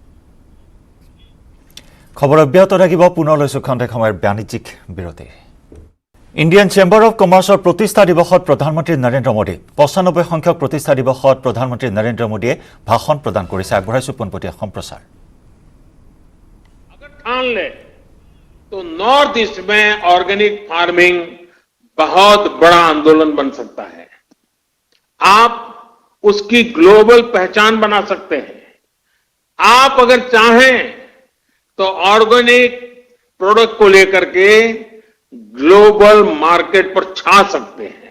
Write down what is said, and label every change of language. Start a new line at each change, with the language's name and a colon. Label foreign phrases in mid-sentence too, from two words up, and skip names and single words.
Assamese: খবৰ অব্যাহত থাকিব। পুনৰ লৈছোঁ খন্তেক সময়ৰ বাণিজ্যিক বিৰতি। ইণ্ডিয়ান চেম্বাৰ অৱ কমাৰ্চৰ প্ৰতিষ্ঠা দিৱসত প্ৰধানমন্ত্ৰী নৰেন্দ্ৰ মোদী 95 সংখ্যক প্ৰতিষ্ঠা দিৱসত প্ৰধানমন্ত্ৰী নৰেন্দ্ৰ মোদীয়ে ভাষণ প্ৰদান কৰিছে। আগবঢ়াইছোঁ পোনপটীয়া সম্প্ৰচাৰ।
Hindi: ठान ले तो नॉर्थ ईस्ट में
English: organic farming
Hindi: बहुत बड़ा आंदोलन बन सकता है। आप उसकी ग्लोबल पहचान बना सकते हैं। आप अगर चाहें तो
English: organic product
Hindi: को लेकर के
English: global market
Hindi: पर छा सकते हैं।